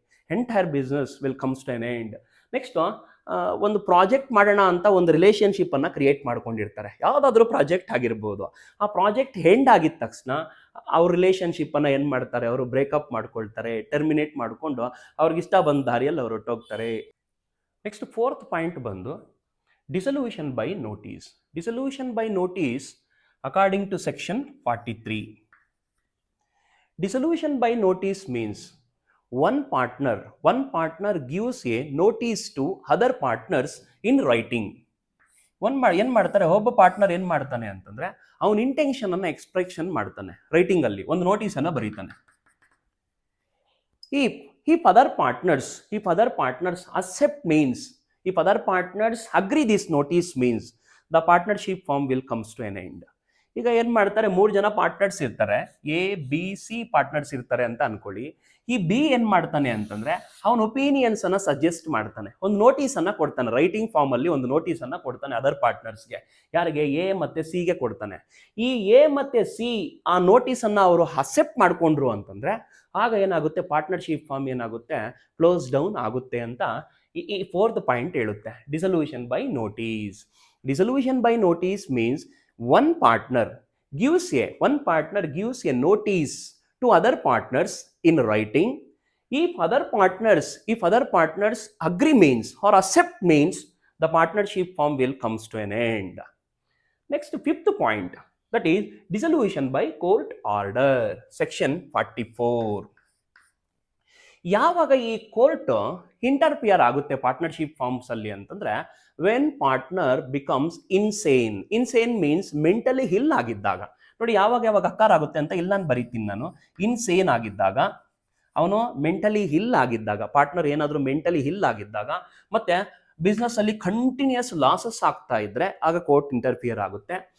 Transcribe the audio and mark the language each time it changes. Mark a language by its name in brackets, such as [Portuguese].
[English] Entire business will comes to an end. [Kannada] Next ಒಂದು project ಮಾಡೋಣ ಅಂತ ಒಂದು ರಿಲೇಷನ್ಶಿಪ್ಪನ್ನು ಕ್ರಿಯೇಟ್ ಮಾಡ್ಕೊಂಡಿರ್ತಾರೆ, ಯಾವುದಾದ್ರೂ ಪ್ರಾಜೆಕ್ಟ್ ಆಗಿರ್ಬೋದು. ಆ ಪ್ರಾಜೆಕ್ಟ್ ಎಂಡ್ ಆಗಿದ ತಕ್ಷಣ ಅವ್ರ ರಿಲೇಷನ್ಶಿಪ್ಪನ್ನು ಏನು ಮಾಡ್ತಾರೆ, ಅವರು ಬ್ರೇಕಪ್ ಮಾಡ್ಕೊಳ್ತಾರೆ, ಟರ್ಮಿನೇಟ್ ಮಾಡಿಕೊಂಡು ಅವ್ರಿಗಿಷ್ಟ ಬಂದ ದಾರಿಯಲ್ಲಿ ಅವರು ಹೊಟ್ಟೋಗ್ತಾರೆ. ನೆಕ್ಸ್ಟ್ ಫೋರ್ತ್ ಪಾಯಿಂಟ್ ಬಂದು [English] dissolution by notice. Dissolution by notice according to section 43. Dissolution by notice means one partner gives a notice to other partners in writing. [Kannada] ಏನು ಮಾಡ್ತಾರೆ, ಒಬ್ಬ ಪಾರ್ಟ್ನರ್ ಏನು ಮಾಡ್ತಾನೆ ಅಂತಂದರೆ ಅವನ ಇಂಟೆನ್ಷನನ್ನು ಎಕ್ಸ್ಪ್ರೆಷನ್ ಮಾಡ್ತಾನೆ, ರೈಟಿಂಗಲ್ಲಿ ಒಂದು ನೋಟಿಸನ್ನು ಬರೀತಾನೆ. [English] If other partners accept means, if other partners agree this notice means the partnership firm will comes to an end. [Kannada] ಈಗ ಏನು ಮಾಡ್ತಾರೆ, 3 ಜನ ಪಾರ್ಟ್ನರ್ಸ್ ಇರ್ತಾರೆ, ಎ ಬಿ ಸಿ ಪಾರ್ಟ್ನರ್ಸ್ ಇರ್ತಾರೆ ಅಂತ ಅನ್ಕೊಳ್ಳಿ. ಈ ಬಿ ಏನು ಮಾಡ್ತಾನೆ ಅಂತಂದರೆ ಅವನ ಒಪಿನಿಯನ್ಸನ್ನು ಸಜೆಸ್ಟ್ ಮಾಡ್ತಾನೆ, ಒಂದು ನೋಟಿಸನ್ನು ಕೊಡ್ತಾನೆ, ರೈಟಿಂಗ್ ಫಾರ್ಮಲ್ಲಿ ಒಂದು ನೋಟಿಸನ್ನು ಕೊಡ್ತಾನೆ ಅದರ್ ಪಾರ್ಟ್ನರ್ಸ್ಗೆ. ಯಾರಿಗೆ, ಎ ಮತ್ತು ಸಿಗೆ ಕೊಡ್ತಾನೆ. ಈ ಎ ಮತ್ತು ಸಿ ಆ ನೋಟಿಸನ್ನು ಅವರು ಅಕ್ಸೆಪ್ಟ್ ಮಾಡಿಕೊಂಡ್ರು ಅಂತಂದರೆ ಆಗ ಏನಾಗುತ್ತೆ, ಪಾರ್ಟ್ನರ್ಶಿಪ್ ಫಾರ್ಮ್ ಏನಾಗುತ್ತೆ, ಕ್ಲೋಸ್ ಡೌನ್ ಆಗುತ್ತೆ ಅಂತ ಈ ಫೋರ್ತ್ ಪಾಯಿಂಟ್ ಹೇಳುತ್ತೆ. [English] Dissolution by notice. Dissolution by notice means one partner gives a notice to other partners in writing. If other partners agree means or accept means the partnership firm will comes to an end. Next, fifth point, that is dissolution by court order, section 44. [Kannada] ಯಾವಾಗ ಈ court interfere ಆಗುತ್ತೆ partnership forms ಅಲ್ಲಿ ಅಂತಂದ್ರೆ, [English] when partner becomes insane means mentally ill [Kannada] ಆಗಿದ್ದಾಗ. ನೋಡಿ ಯಾವಾಗ ಅಕ್ಕಾರ ಆಗುತ್ತೆ ಅಂತ ಇಲ್ಲಿ ನಾನು ಬರೀತೀನಿ ನಾನು. ಇನ್ಸೇನ್ ಆಗಿದ್ದಾಗ, ಅವನು ಮೆಂಟಲಿ ಹಿಲ್ ಆಗಿದ್ದಾಗ, ಪಾರ್ಟ್ನರ್ ಏನಾದರೂ ಮೆಂಟಲಿ ಹಿಲ್ ಆಗಿದ್ದಾಗ, ಮತ್ತೆ ಬಿಸ್ನೆಸ್ ಅಲ್ಲಿ ಕಂಟಿನ್ಯೂಸ್ ಲಾಸಸ್ ಆಗ್ತಾ ಇದ್ರೆ ಆಗ ಕೋರ್ಟ್ ಇಂಟರ್ಫಿಯರ್ ಆಗುತ್ತೆ.